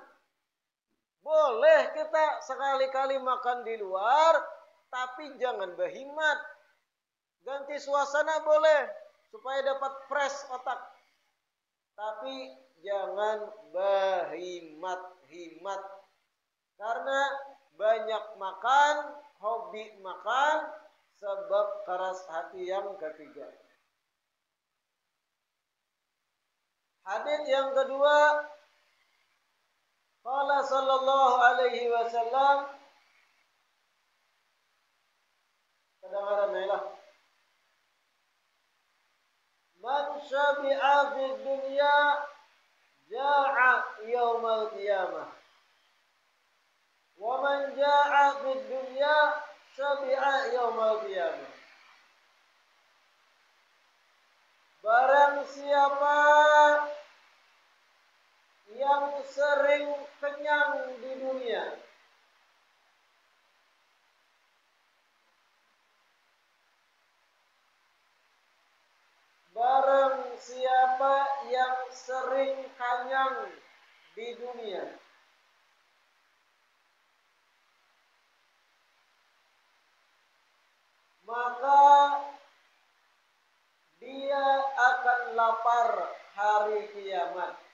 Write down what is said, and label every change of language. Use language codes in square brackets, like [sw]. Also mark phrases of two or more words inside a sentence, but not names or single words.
[id] Boleh kita sekali-kali makan di luar, tapi jangan berhimat. Ganti suasana boleh, supaya dapat fresh otak. Tapi jangan berhimat-himat. Karena banyak makan, hobi makan, sebab keras hati yang ketiga. Hadits yang kedua, [ar] قال صلى الله عليه وسلم, [id] kedengaran lah. [ar] من شبع في الدنيا جاع يوم القيامة. ومن جاع في الدنيا شبع يوم القيامة. [id] Barang siapa yang sering kenyang di dunia, barang siapa yang sering kenyang di dunia, maka dia akan lapar hari kiamat.